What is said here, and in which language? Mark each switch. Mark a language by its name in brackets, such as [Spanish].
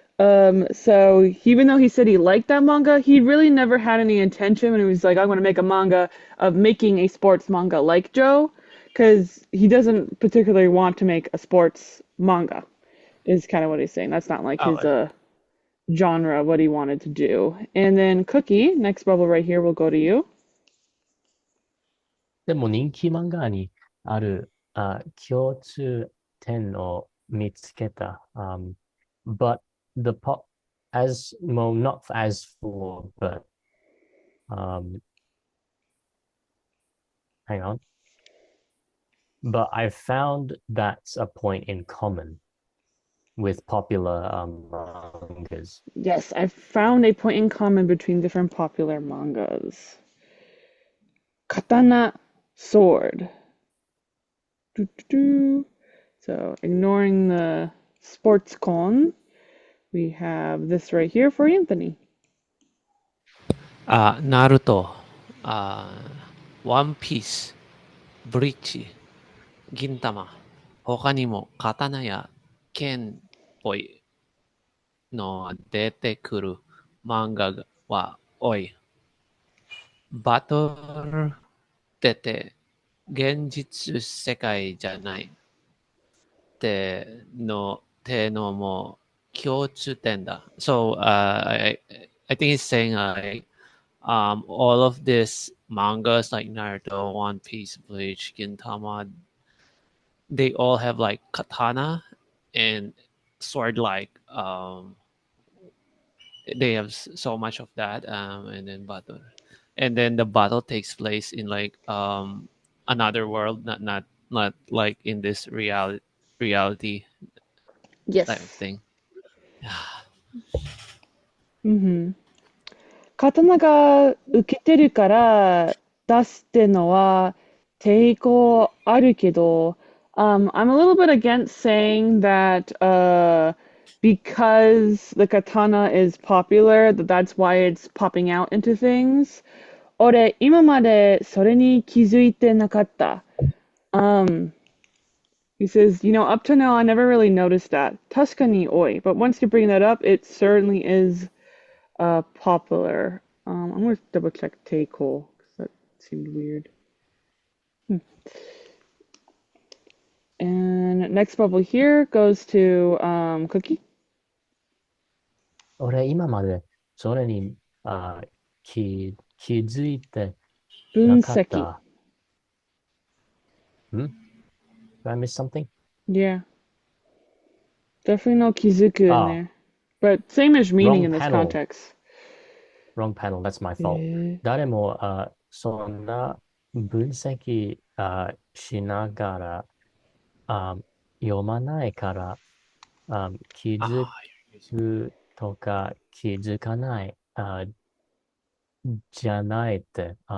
[English] So even though he said he liked that manga, he really never had any intention when he was like, I'm going to make a manga of making a sports manga like Joe, because he doesn't particularly want to make a sports manga, is kind of what he's saying. That's not like his genre, what he wanted to do. And then Cookie, next bubble right here will go to you. [Japanese] でも人気漫画にある共通点を見つけた。 [English] But the pop, not as for, but hang on. But I found that's a point in common with popular mangas. Yes, I found a point in common between different popular mangas. Katana, sword. So ignoring the sports con, we have this right here for Anthony. [Japanese] ナルト、ワンピース、ブリッジ、銀玉、他にも刀や剣っぽいのが出てくる漫画は多い。バトルって現実世界じゃないってのも共通点だ。 [English] So I think he's saying all of these mangas like Naruto, One Piece, Bleach, Gintama, they all have like katana and sword like they have so much of that, and then battle, and then the battle takes place in like another world, not like in this reality type of thing. [Japanese] 刀が受けてるから出すってのは抵抗あるけど、 [English] I'm a little bit against saying that because the katana is popular, that's why it's popping out into things. [Japanese] 俺、今までそれに気づいてなかった。 [English] He says, up to now I never really noticed that. [Japanese] 確かに多い. [English] But once you bring that up, it certainly is popular. I'm gonna double check Teiko because that seemed weird. And next bubble here goes to Cookie. [Japanese] 俺今までそれに気づいてな分析。かった。 [English] Did I miss something? Yeah. Definitely no kizuku in there. But same-ish meaning in this panel. context. Wrong panel, that's my fault. [Japanese] 誰もそんな分析しながら読まないから気づくとか気づかないじゃないって。